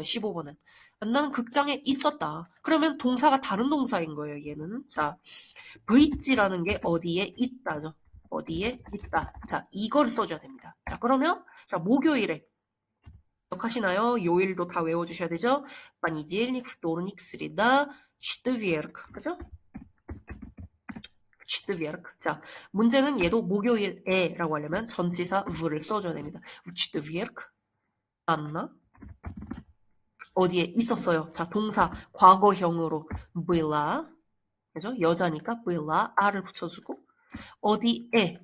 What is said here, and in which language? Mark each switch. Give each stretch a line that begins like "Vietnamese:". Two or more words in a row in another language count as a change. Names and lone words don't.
Korean: 15번은. 나는 극장에 있었다. 그러면 동사가 다른 동사인 거예요. 얘는. 자, 브릿지라는 게 어디에 있다죠. 어디에 있다. 자, 이걸 써줘야 됩니다. 자, 그러면 자, 목요일에 기억하시나요? 요일도 다 외워주셔야 되죠?
Russian: понедельник, вторник, среда, четверг.
Korean: 그죠? четверг. 자, 문제는 얘도 목요일에라고 하려면 전치사 v를 써줘야 됩니다. четверг. 맞나? 어디에 있었어요? 자, 동사 과거형으로 была. 그죠? 여자니까 была, r을 붙여주고 어디에.